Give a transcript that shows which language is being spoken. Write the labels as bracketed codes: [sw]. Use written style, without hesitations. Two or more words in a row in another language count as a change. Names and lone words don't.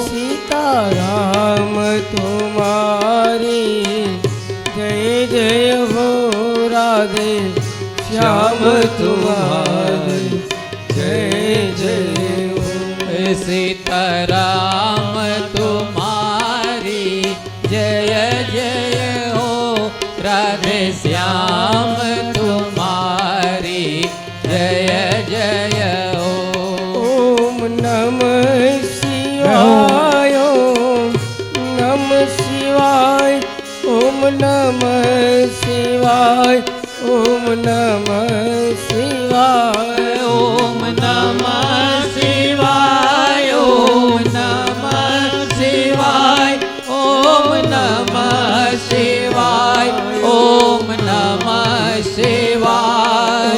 [hi] सीताराम तुम्हारी जय जय हो, राधे श्याम तुम्हारी जय जय हो। सीताराम तुम्हारी जय जय हो, राधे श्याम तुम्हारी जय जय हो। [sa] नमः शिवाय ओम नमः शिवाय ओम नमः शिवाय ओम नमः शिवाय ओम नमः शिवाय ओम नमः शिवाय ओम नमः शिवाय ओम नमः शिवाय